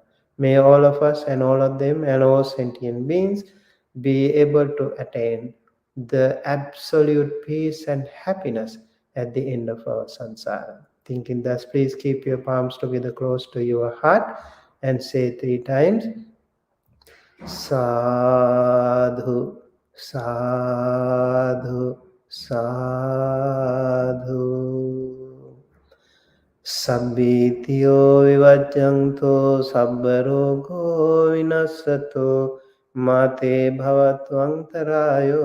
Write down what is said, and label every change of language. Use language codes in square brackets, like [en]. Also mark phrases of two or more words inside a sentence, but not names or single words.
[en] May all of us and all of them and all sentient beings be able to attain the absolute peace and happiness at the end of our samsara. Thinking thus, please keep your palms together close to your heart and say 3 times, [pi] Sadhu, sadhu, sadhu. Sabbitiyo vivajjanto sabbarogo vinassato mate bhavatvantarayo